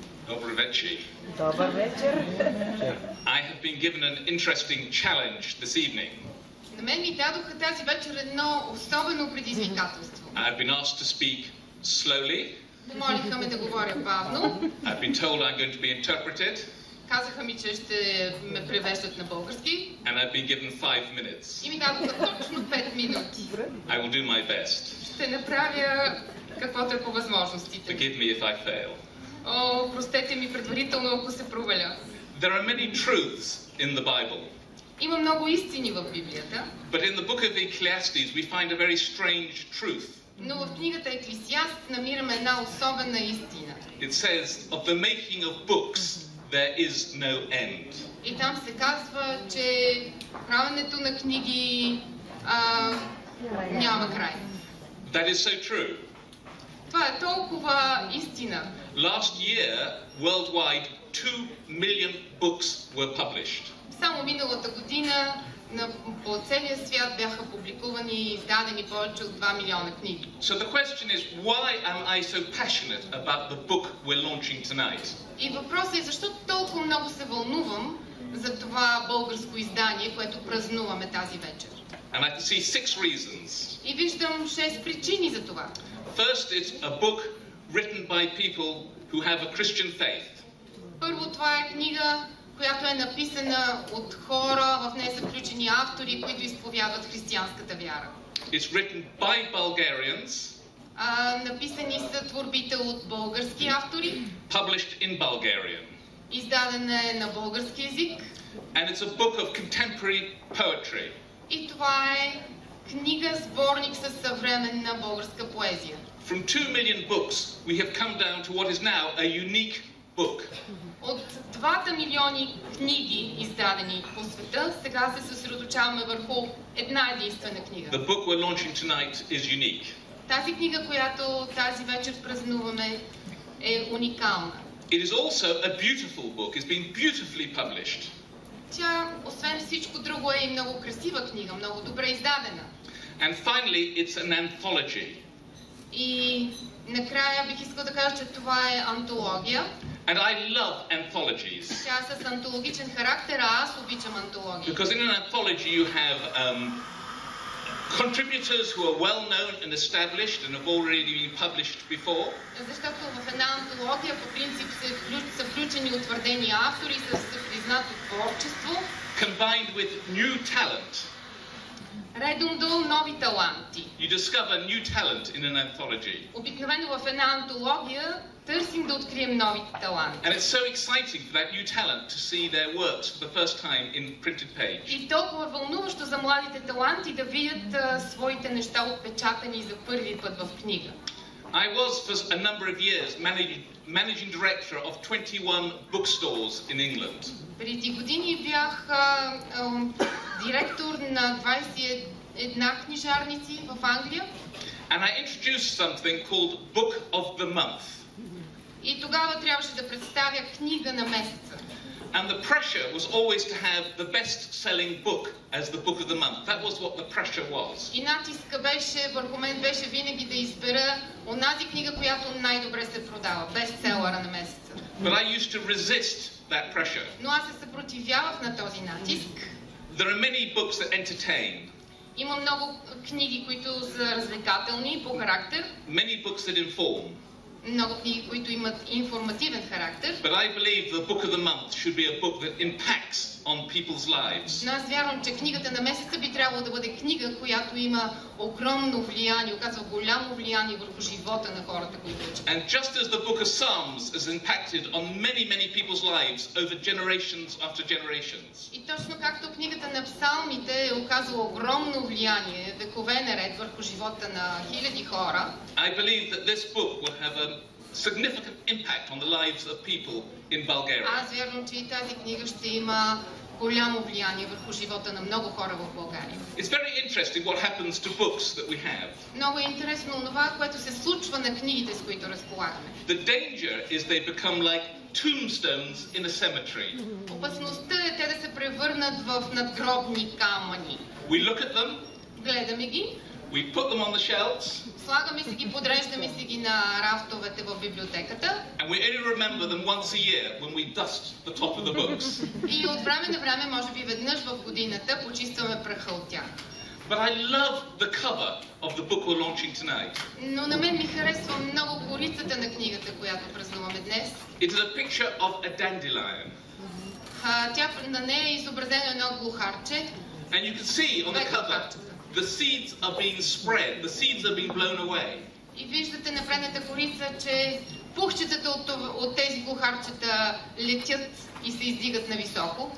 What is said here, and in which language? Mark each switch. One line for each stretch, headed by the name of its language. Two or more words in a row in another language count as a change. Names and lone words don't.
Bulgarian: Добър вечер. Добър вечер.
English: I have been given an interesting challenge this evening.
Bulgarian: На мен ми дадоха тази вечер едно особено предизвикателство.
English: I've been asked to speak slowly.
Bulgarian: Помолиха ме да говоря бавно.
English: I've been told I'm going to be interpreted.
Bulgarian: Казаха ми, че ще ме превеждат на български.
English: And I've been given 5 minutes.
Bulgarian: И ми дадоха точно 5 минути.
English: I will do my best.
Bulgarian: Ще направя каквото е по възможностите.
English: Forgive me if I fail.
Bulgarian: О, простете ми предварително, ако се проваля.
English: There are many truths in the Bible.
Bulgarian: Има много истини в Библията.
English: But in the book of Ecclesiastes we find a very strange truth.
Bulgarian: Но в книгата Еклесиаст намираме една особена истина.
English: It says of the making of books there is no end.
Bulgarian: И там се казва, че правенето на книги няма край.
English: That is so true.
Bulgarian: Това е толкова истина.
English: Last year, worldwide, 2 million books were published.
Bulgarian: Само миналата година по целия свят бяха публикувани и издадени повече от 2 милиона книги.
English: So the question is, why am I so passionate about the book we're launching tonight?
Bulgarian: И въпросът е защо толкова много се вълнувам за това българско издание, което празнуваме тази вечер.
English: And I can see 6 reasons.
Bulgarian: И виждам 6 причини за това.
English: First, it's a book written by people who have a Christian faith.
Bulgarian: Първо, това е книга, която е написана от хора, в нея са включени автори, които изповядват християнската вяра.
English: It's written by Bulgarians.
Bulgarian: Написани са творбите от български автори.
English: Published in Bulgarian.
Bulgarian: Издадена е на български език.
English: And it's a book of contemporary poetry.
Bulgarian: И това е книга, сборник със съвременна българска поезия.
English: From 2 million books, we have come down to what is now a unique book.
Bulgarian: От 2 милиони книги, издадени по света, сега се съсредоточаваме върху една единствена книга.
English: The book we're launching tonight is unique.
Bulgarian: Тази книга, която тази вечер празнуваме, е уникална.
English: It is also a beautiful book. It's been beautifully published.
Bulgarian: Тя, освен всичко друго, е и много красива книга, много добре издадена.
English: And finally, it's an anthology.
Bulgarian: И накрая бих искал да кажа, че това е антология.
English: And I love anthologies.
Bulgarian: Тя е с антологичен характер, а аз обичам антологии.
English: Because in an anthology you have contributors who are well known and established and have already been published before.
Bulgarian: Защото в една антология по принцип са включени утвърдени автори с признато творчество.
English: Combined with new talent.
Bulgarian: Редом до нови таланти.
English: You discover new talent in an anthology.
Bulgarian: Обикновено в една антология търсим да открием нови таланти.
English: And it's so exciting for that new talent to see their works for the first time in printed page.
Bulgarian: И толкова вълнуващо за младите таланти да видят своите неща отпечатани за първи път в книга.
English: I was for a number of years managing director of 21 bookstores in England.
Bulgarian: Преди години бях директор на 21 книжарници в Англия.
English: And I introduced something called Book of the Month.
Bulgarian: И тогава трябваше да представя книга на месеца.
English: And the pressure was always to have the best-selling book as the book of the month. That was what the pressure was.
Bulgarian: И натиска върху мен беше винаги да избера онази книга, която най-добре се продава, бестселъра на месеца.
English: But I used to resist that pressure.
Bulgarian: Но аз се съпротивявах на този натиск.
English: There are many books that entertain.
Bulgarian: Има много книги, които са развлекателни по характер.
English: Many books that inform.
Bulgarian: Много книги, които имат информативен характер.
English: But I believe the book of the month should be a book that impacts on people's lives.
Bulgarian: Но аз вярвам, че книгата на месеца би трябвало да бъде книга, която има огромно влияние, оказва голямо влияние върху живота на хората, които четат.
English: And just as the book of Psalms has impacted on many people's lives over generations after generations.
Bulgarian: И точно както книгата на Псалмите е оказала огромно влияние векове наред върху живота на хиляди хора.
English: I believe that this book will have a significant impact on the lives of people in Bulgaria.
Bulgarian: Аз вярвам, че и тази книга ще има голямо влияние върху живота на много хора в България.
English: It's very interesting what happens to books that we have.
Bulgarian: Много е интересно това, което се случва на книгите, с които разполагаме.
English: The danger is they become like tombstones in a cemetery.
Bulgarian: Опасността е те да се превърнат в надгробни камъни.
English: We look at them.
Bulgarian: Гледаме ги.
English: We put them on the shelves.
Bulgarian: Слагаме си ги, подреждаме си ги на рафтовете в библиотеката.
English: And we only remember them once a year when we dust the top of the books.
Bulgarian: И от време на време, може би веднъж в годината, почистваме праха от тях.
English: But I love the cover of the book we're launching tonight.
Bulgarian: Но на мен ми харесва много корицата на книгата, която празнуваме днес.
English: It is a picture of a dandelion.
Bulgarian: На нея е изобразено едно глухарче.
English: And you can see on the cover, the seeds are being spread, the seeds are being blown away.
Bulgarian: И виждате на предната корица, че пухчетата от тези глухарчета летят и се издигат нависоко.